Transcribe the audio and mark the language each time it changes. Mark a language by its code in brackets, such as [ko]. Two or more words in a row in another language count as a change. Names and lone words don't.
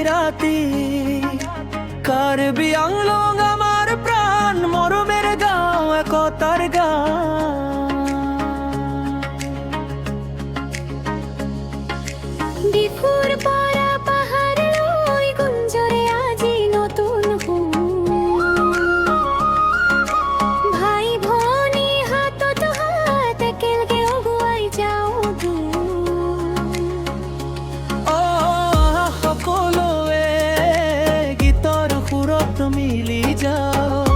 [as] জাতি। কার্বি আংলং আমার প্রাণ, মরমের গাঁও, একতার গান। ডিফুর পাড়া পাহাড় লই গুঞ্জরে আজি নতুন ভাই ভনী হাতত হাত একেলগে অগুৱাই যাওঁ সকলোৱে গীতৰ সুৰত মিলি যাওঁ।